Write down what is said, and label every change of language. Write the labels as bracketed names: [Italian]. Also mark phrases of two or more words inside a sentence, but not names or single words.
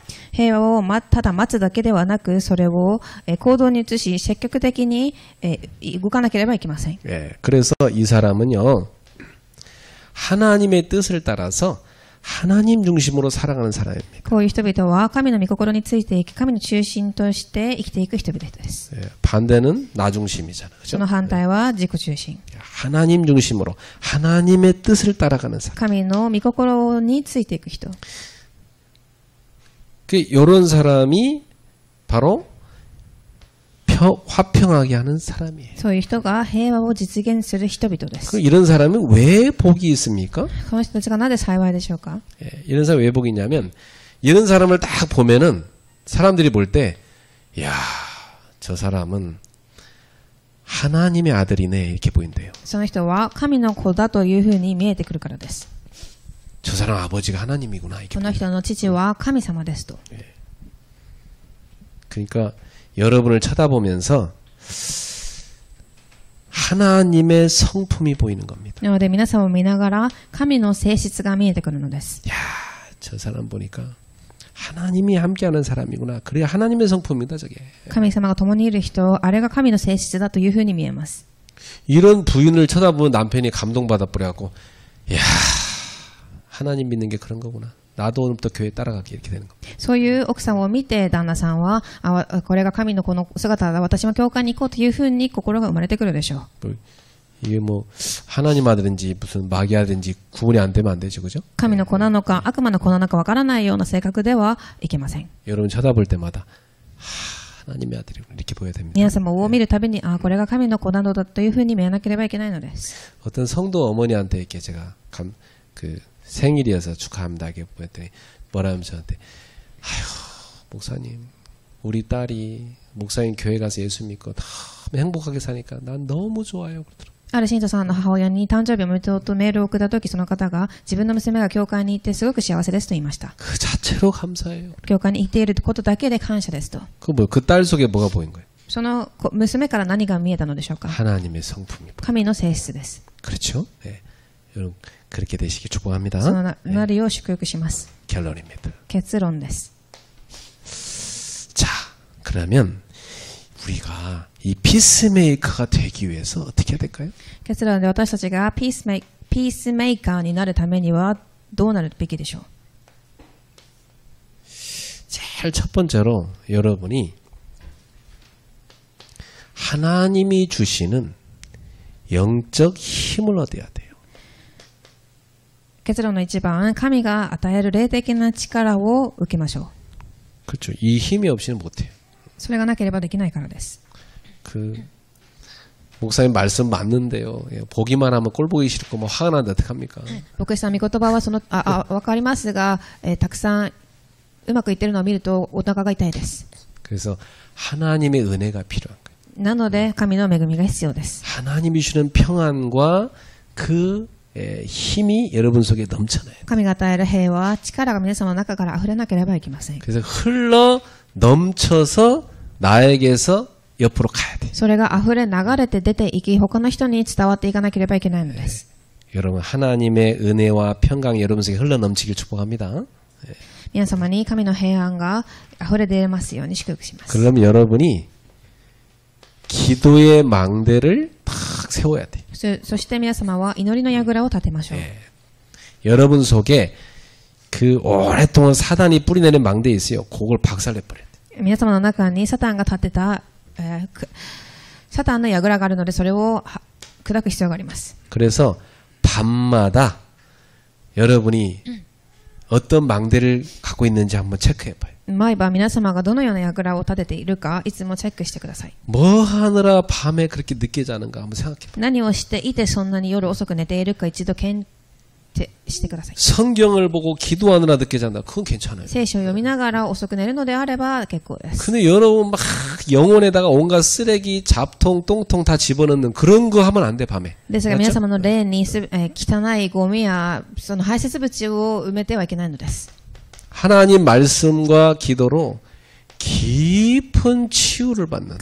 [Japanese] 平和をただ待つだけではなく、それを行動に移し積極的に動かなければいけません。 [Korean] 그래서 이 사람은요. 하나님의 뜻을 따라서 하나님 중심으로 살아가는 사람입니다. [Japanese] こういう人々は神の御心についていき、神の中心として生きていく人々です。 [Korean] 반대는 나 중심이잖아요. [Japanese] その反対は自己中心。 [Korean] 하나님 중심으로 하나님의 뜻을 따라가는 사람. [Japanese] 神の御心についていく人。 [Korean] 이런 사람이 바로 화평하게 하는 사람이에요. [Japanese] そういう人が平和を実現する人々です。 [Korean] 이런 사람은 왜 복이 있습니까? [Japanese] この人たちがなぜ幸いでしょうか。 [Korean] 이런 사람이 왜 복이 있냐면 이런 사람을 딱 보면은 사람들이 볼 때 야, 저 사람은 하나님의 아들이네 이렇게 보인대요. [Japanese] その人は神の子だというふうに見えてくるからです。 [Korean] 저 사람 아버지가 하나님이구나 이렇게. [Japanese] この人の父は神様ですと。 [Korean] 그러니까 여러분을 쳐다보면서 하나님의 성품이 보이는 겁니다. [Japanese] なので皆さんを見ながら神の性質が見えてくるのです。 [Korean] 야, 저 사람 보니까 하나님이 함께하는 사람이구나. 그래야 하나님의 성품이다 저게. [Japanese] 神様が共にいる人、あれが神の性質だというふうに見えます。 [Korean] 이런 부인을 쳐다보면 남편이 감동받아 버려갖고 야, 하나님 믿는 게 그런 거구나. 나도 오늘부터 교회 따라가기 이렇게 되는 겁니다. [Japanese] そういう奥さんを見て旦那さんはこれが神の子の姿だ、私も教会に行こうというふうに心が生まれてくるでしょう。 [Korean] 이게 뭐 하나님 아들인지 무슨 마귀 아들인지 구분이 안 되면 안 되죠, 그죠? [Japanese] 神の子なのか悪魔の子なのかわからないような性格ではいけません。 [Korean] 여러분 쳐다볼 때마다 하나님의 아들이 이렇게 보여야 됩니다. [Japanese] 皆様を見るたびに、これが神の子なのだというふうに見えなければいけないのです。 [Korean] 어떤 성도 어머니한테 이렇게 제가 그 생일이어서 축하합니다 이렇게 보였더니 뭐라 하면 저한테 아휴 목사님 우리 딸이 목사님 교회 가서 예수 믿고 너무 행복하게 사니까 난 너무 좋아요 그러더라고요. [Japanese] ある信徒さんの母親に誕生日おめでとうとメールを送ったとき、その方が自分の娘が教会に行ってすごく幸せですと言いました。 [Korean] 그 자체로 감사해요. [Japanese] 教会に行っていることだけで感謝ですと。 [Korean] 그 딸 속에 뭐가 보인 거예요? [Japanese] その娘から何が見えたのでしょうか。 [Korean] 하나님의 성품이 보여요. [Japanese] 神の性質です。 [Korean] 그렇죠? 네. 여러분 그렇게 되시기 축복합니다. [Japanese] そのなるよう祝福します。 [Korean] 결론입니다. [Japanese] 結論です。 [Korean] 자, 그러면 우리가 이 피스메이커가 되기 위해서 어떻게 해야 될까요? [Japanese] 結論で私たちがピースメーカーになるためにはどうなるべきでしょう。 [Korean] 제일 첫 번째로 여러분이 하나님이 주시는 영적 힘을 얻어야 돼요. [Japanese] 結論の一番、神が与える霊的な力を受けましょう。 [Korean] 그렇죠. 이 힘이 없이는 못해요. [Japanese] それがなければできないからです。 [Korean] 목사님 말씀 맞는데요. 보기만 하면 꼴 보기 싫고 뭐 화가 나는데 어떡합니까? [Japanese] 牧師さん御言葉はわかりますが、たくさんうまくいってるのを見るとお腹が痛いです。 [Korean] 그래서 하나님의 은혜가 필요한 거예요. [Japanese] なので神の恵みが必要です。 [Korean] 하나님이 주는 평안과 그 힘이 여러분 속에 넘쳐나요. [Japanese] 神が与える平和、力が皆様の中から溢れなければいけません。 [Korean] 그래서 흘러 넘쳐서 나에게서 옆으로 가야 돼. [Japanese] それが溢れ流れて出ていき、他の人に伝わっていかなければいけないのです。 [Korean] 여러분 하나님의 은혜와 평강이 여러분 속에 흘러 넘치길 축복합니다. [Japanese] 皆様に神の平安が溢れ出ますように祝福します。 [Korean] 그러면 여러분이 기도의 망대를 탁 세워야 돼. [Japanese] そして皆様は祈りの櫓を立てましょう。 [Korean] 여러분 속에 그 오랫동안 사단이 뿌리내는 망대 있어요. 그걸 박살내 버려야 돼. [Japanese] 皆様の中にサタンが立てた、サタンの櫓があるので、それを砕く必要があります。 [Korean] 그래서 밤마다 여러분이 어떤 망대를 갖고 있는지 한번 체크해 봐요. [Japanese] 毎晩皆様がどのような櫓を立てているか、いつもチェックしてください。 [Korean] 뭐 하느라 밤에 그렇게 늦게 자는가 한번 생각해 봐요. [Japanese] 何をしていてそんなに夜遅く寝ているか一度検定してください。 [Korean] 성경을 보고 기도하느라 늦게 잔다. 그건 괜찮아요. [Japanese] 聖書を読みながら遅く寝るのであれば結構です。 [Korean] 근데 여러분 막 영혼에다가 온갖 쓰레기, 잡통, 똥통 다 집어넣는 그런 거 하면 안 돼, 밤에. [Japanese] ですが皆様の霊に汚いゴミやその排泄物を埋めてはいけないのです。 [Korean] 하나님 말씀과 기도로 깊은 치유를 받는